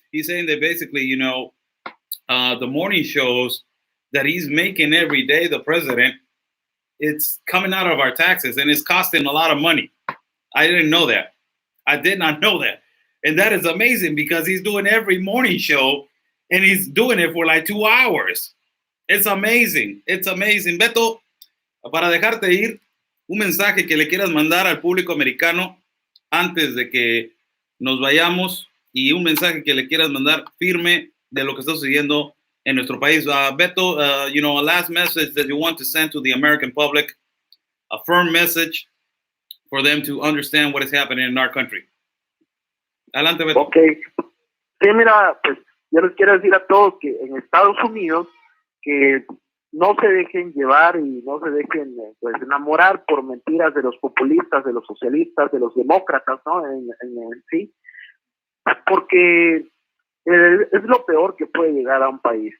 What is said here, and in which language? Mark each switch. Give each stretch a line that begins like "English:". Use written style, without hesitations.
English: He's saying that basically, the morning shows that he's making every day, the president, it's coming out of our taxes and it's costing a lot of money. I didn't know that. I did not know that. And that is amazing because he's doing every morning show and he's doing it for like 2 hours. It's amazing. It's amazing.
Spanish: Beto, para dejarte ir, un mensaje que le quieras mandar al público americano antes de que nos vayamos y un mensaje que le quieras mandar firme de lo que está sucediendo en nuestro país.
English: Beto, a last message that you want to send to the American public, a firm message for them to understand what is happening in our country.
Spanish: Adelante, Beto. Ok. Sí, mira, pues yo les quiero decir a todos que en Estados Unidos que no se dejen llevar y no se dejen pues enamorar por mentiras de los populistas, de los socialistas, de los demócratas, ¿no? En sí, porque es lo peor que puede llegar a un país.